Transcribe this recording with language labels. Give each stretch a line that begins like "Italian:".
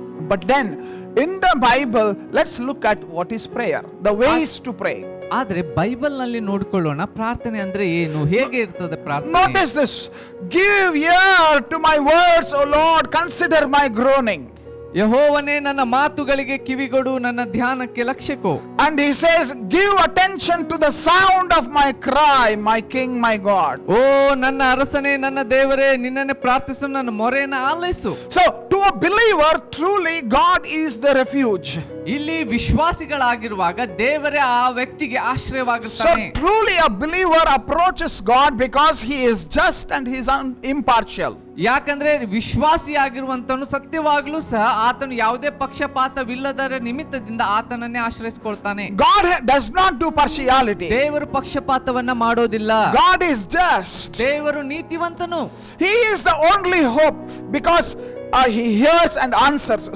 English: But then in the Bible, let's look at what is prayer, the ways to pray.
Kannada: ಆದ್ರೆ Bible ನಲ್ಲಿ ನೋಡಿಕೊಳ್ಳೋಣ, ಪ್ರಾರ್ಥನೆ ಅಂದ್ರೆ ಏನು, ಹೇಗೆ ಇರ್ತದೆ ಪ್ರಾರ್ಥನೆ.
English: Notice this. Give ear to my words, O Lord. Consider my groaning.
Kannada: ಯೆಹೋವನೇ, ನನ್ನ ಮಾತುಗಳಿಗೆ ಕಿವಿಗೊಡು, ನನ್ನ ಧ್ಯಾನಕ್ಕೆ ಲಕ್ಷ್ಯಕ್ಕೋ.
English: And he says, give attention to the sound of my cry, my King, my God.
Kannada: ಓ ನನ್ನ ಅರಸನೇ, ನನ್ನ ದೇವರೇ, ನಿನ್ನನ್ನೇ ಪ್ರಾರ್ಥಿಸು, ನನ್ನ ಮೊರೆಯನ್ನು ಆಲೈಸು.
English: So to a believer, truly God is the refuge.
Kannada: ಇಲ್ಲಿ ವಿಶ್ವಾಸಿಗಳಾಗಿರುವಾಗ ದೇವರೇ ಆ ವ್ಯಕ್ತಿಗೆ
English: So
Kannada: ಆಶ್ರಯವಾಗಿರ್ತಾನೆ.
English: truly a believer approaches God because he is just and he is impartial.
Kannada: ಯಾಕಂದ್ರೆ ವಿಶ್ವಾಸಿಯಾಗಿರುವಂತನು ಸತ್ಯವಾಗ್ಲೂ ಸಹ ಆತನು ಯಾವುದೇ ಪಕ್ಷಪಾತವಿಲ್ಲದರ ನಿಮಿತ್ತದಿಂದ ಆತನನ್ನೇ ಆಶ್ರಯಿಸಿಕೊಳ್ತಾನೆ.
English: God does not do partiality.
Kannada: ದೇವರು ಪಕ್ಷಪಾತವನ್ನ ಮಾಡೋದಿಲ್ಲ.
English: God is just.
Kannada: ದೇವರು ನೀತಿವಂತನು.
English: He is the only hope because he hears and answers.